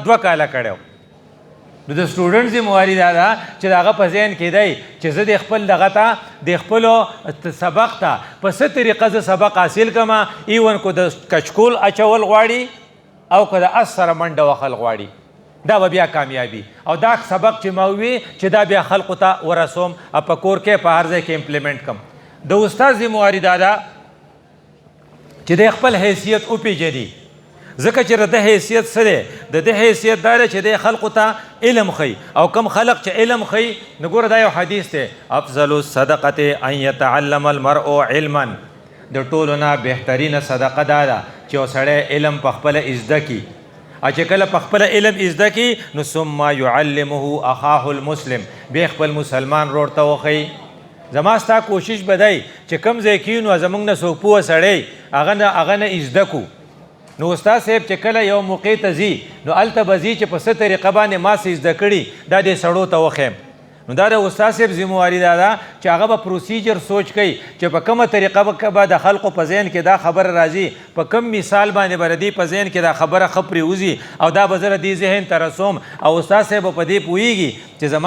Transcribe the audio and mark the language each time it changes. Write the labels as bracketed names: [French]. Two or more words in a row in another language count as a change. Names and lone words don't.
[Pashto] 2 کاله کړی نو د سټوډنټ ذمواري دا ده چې د هغه په ذهن کې دی چې زه د خپل دغه ته د خپلو سبق ته په څه طریقه زه سبق حاصل کړم ایون کو د کچکول اچول غواړي او که د اس سره منډه وهل غواړي دا به بیا کامیابي او دا سبق چې ما ووي چې دا بیا خلقو ته ورسوم او په کور کې په هر ځای کې امپلیمنټ کړم د استاد ذمواري دا ده چې د خپل حیثیت وپېژني ځکه چې د حیثیت څه دی د ده حیثیت دا دی چې دی خلقو ته علم ښي او کم خلق چې علم ښي نو ګوره دا یو حدیث دی [Arabic] افضل الصدقة ان یتعلم المرء علما [Pashto] د ټولو نه بهترینه صدقه دا ده چې یو سړی علم په خپله زده کي او چې کله په خپله علم زده کي نو [Arabic] ثم یعلمه اخاه المسلم [Pashto] بیا خپل مسلمان ورور ته وښي زما ستا کوشش به دی چې کوم ځای کې نو زموږ نه څوک پوه سړی هغه نه زده کو نو استاد صاحب چې کله یو موقع ته ځي نو هلته به ځي چې په څه طریقه باندې ما څه زده کړي دا دې سړو ته وښیم نو دا د استاد صاحب ذمواري دا ده چې هغه به پروسیجر سوچ کوي چې په کومه طریقه به د خلقو په ذهن کې دا خبره راځي په کوم مثال باندې به د دې په ذهن کې دا خبره ښه پرېوځي او دا به زه د دې ذهن ته رسوم او استاد صاحب په دې پوهېږي چې زما